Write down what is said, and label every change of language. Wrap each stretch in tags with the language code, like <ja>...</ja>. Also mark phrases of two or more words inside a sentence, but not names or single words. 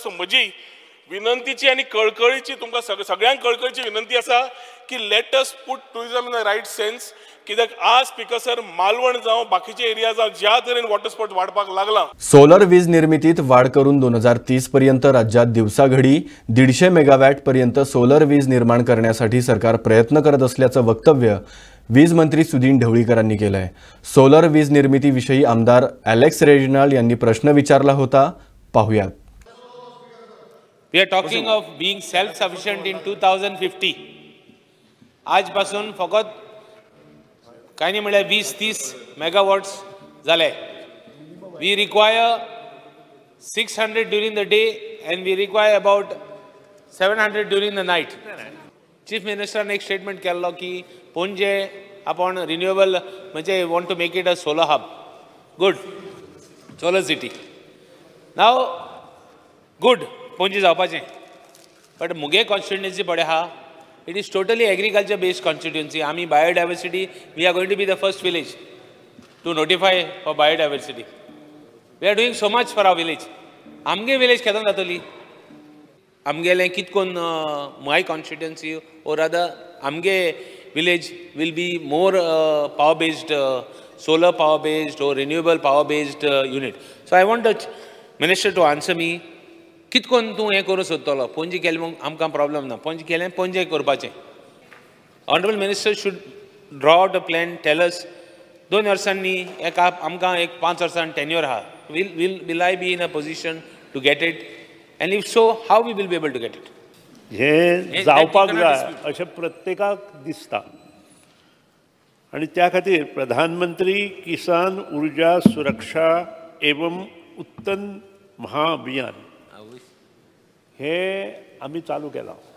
<kok>सो म्हजी विनंतीची आनी कळकळीची तुमकां सगळ्यांक कळकळीची विनंती आसा की</kok> <en>let us put tourism in the right sense.</en> <kok>कित्याक आज स्पीकर सर मालवण जावं बाकीचे एरिया जावं ज्या तरेन</kok> <en>water sports</en> <kok>वाडपाक लागला.</kok> <mr>सोलर वीज निर्मितीत वाढ करून 2030 पर्यंत राज्यात दिवसाघडी 150 मेगावॅट पर्यंत सोलर वीज निर्माण करण्यासाठी सरकार प्रयत्न करत असल्याचं वक्तव्य वीज मंत्री सुदीन ढवळीकरांनी केलंय. सोलर वीज निर्मितीविषयी आमदार अलेक्स रेजिनाल्ड यांनी प्रश्न विचारला होता. पाहूयात.</mr> <en>We are talking of being self-sufficient in 2050.</en> <kok>आजपासून फकत काही नाही म्हळ्यार 20-30 megawatts झाले.</kok> <en>We require 600 during the day and we require about 700 during the night.</en> <kok>चीफ मिनिस्टरान एक स्टेटमेंट केल्लो की पणजे आपण रिन्युएबल म्हणजे</kok> <en>want to make it a solar hub. Good, solar city.</en> <kok>नाव गुड पणजे जावपाचें बट मुगे कॉन्स्टिट्युएन्सी पळय आहा</kok> <en>it is totally agriculture based constituency. आमी biodiversity, we are going to be the first village to notify for biodiversity. We are doing so much for our village.</en> <kok>आमगे village केदोन जातली आमगेलें कितकोन</kok> <en>my constituency or rather आमगे village will be more power based, solar power based or renewable power based unit. So I want the minister to answer me.</en> <kok>कितकोन तूं हें करूं सोदतलो. पणजे केलें मग आमकां प्रॉब्लम ना. पणजे केलें पणजे करपाचें.</kok> <en>Honourable minister should draw out a plan. Tell us</en> <kok>2 वर्सांनी एक आमकां एक 5 वर्सांनी टेन्युअर आहा.</kok> <en>Will I be in a position to get it and if so how we will be able to get it.</en> <kok>हे जावपाक जाय अशें प्रत्येकाक दिसता आनी त्या खातीर प्रधानमंत्री किसान उर्जा सुरक्षा एवं उत्तन महाअभियान हे आमी चालू केला.</kok>